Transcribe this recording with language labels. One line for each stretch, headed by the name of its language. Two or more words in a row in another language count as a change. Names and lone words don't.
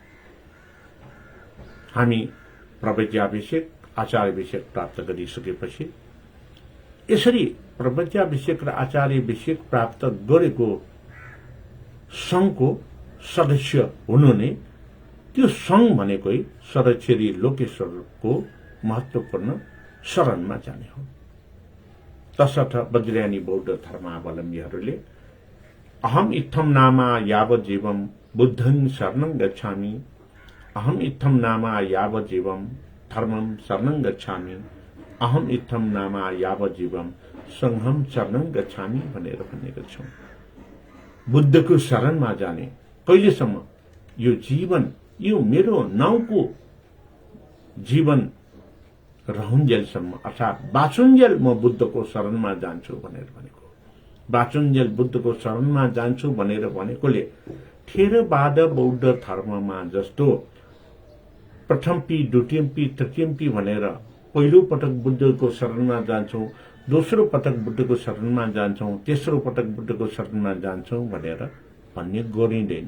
Nepali: हामी प्रवज्याभिषेक आचार्याभिषेक प्राप्त गरिसकेपछि यसरी प्रवज्याभिषेक र आचार्याभिषेक प्राप्त गरेको संघको सदस्य हुनु नै त्यो संघ भनेकै सदाक्षरी लोकेश्वरको महत्वपूर्ण शरणमा जाने हो। तसर्थ वज्रयानी बौद्ध धर्मावलम्बीहरूले
Sanskrit: अहम इत्थम नामा यावज्जीवम बुद्धं शरणं गच्छामि, अहम इत्थम नामा यावज्जीवम धर्मं शरणं गच्छामि, अहम इत्थम नामा यावज्जीवम संघं शरणं गच्छामि
Nepali: भनेर भनेका छौं। बुद्धको शरणमा जाने कहिलेसम्म? यो जीवन, यो मेरो नाउँको जीवन रहुन्जेलसम्म अर्थात् बाँचुन्जेल म बुद्धको शरणमा जान्छु भनेर भनेको। बाँचुन्जेल बुद्धको शरणमा जान्छु भनेर भनेकोले थेरवाद बौद्ध धर्ममा जस्तो
Sanskrit: प्रथमपि द्वितीयपि तृतीयपि
Nepali: भनेर पहिलो पटक बुद्धको शरणमा जान्छौं, दोस्रो पटक बुद्धको शरणमा जान्छौं, तेस्रो पटक बुद्धको शरणमा जान्छौं भनेर भन्ने गरिँदैन।